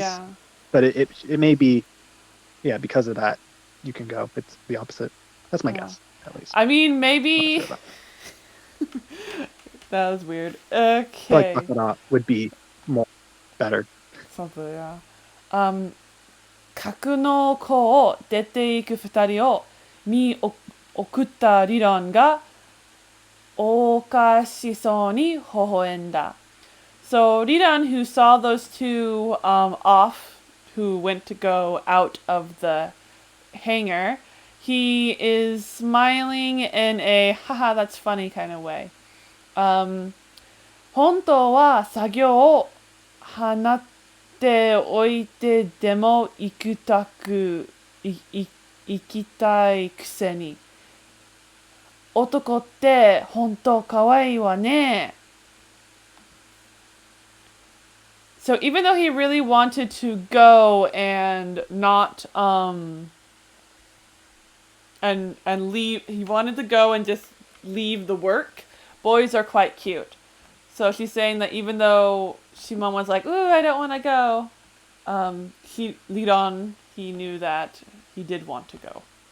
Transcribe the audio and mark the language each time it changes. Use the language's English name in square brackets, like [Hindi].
[English] Yeah. But it may be, because of that, you can go. It's the opposite. That's my guess, at least. I mean, maybe. Sure that was weird. Okay. Like Bakara would be more better. Something, yeah. [Japanese] 格の子を出ていく二人を見送ったリロンがおかしそうに微笑んだ。 [English] So Riran, who saw those two off, who went to go out of the hangar, he is smiling in a haha, that's funny kind of way. [Japanese] 本当は作業を放っておいてでも行きたいくせに。男って本当可愛いわね。 [English] So even though he really wanted to go and not and leave, he wanted to go and just leave the work. Boys are quite cute. So she's saying that even though Shimon was like, "Ooh, I don't want to go," he knew that he did want to go.